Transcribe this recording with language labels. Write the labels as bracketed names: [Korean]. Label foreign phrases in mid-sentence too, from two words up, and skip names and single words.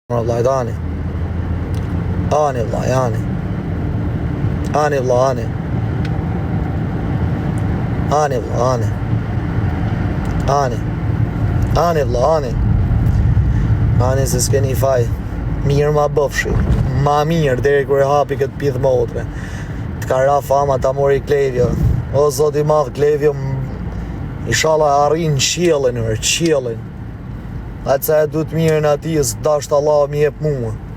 [Albanian] Vlajt, ani. Ani, vlaj, ani. Ani, vlaj, ani. Ani, vlaj, ani. Ani. Ani, vlaj, ani. Ani se s'keni faj. Mirë ma bëfshi. Ma mirë, deri kur e hapi këtë pithë motre. T'ka ra fama ta mori Klevjo. O, zoti madh, Klevjo, inshallah arrin qiellin, qiellin. Atë sa e du të mirën ati, dashtë Allah mi jep mua.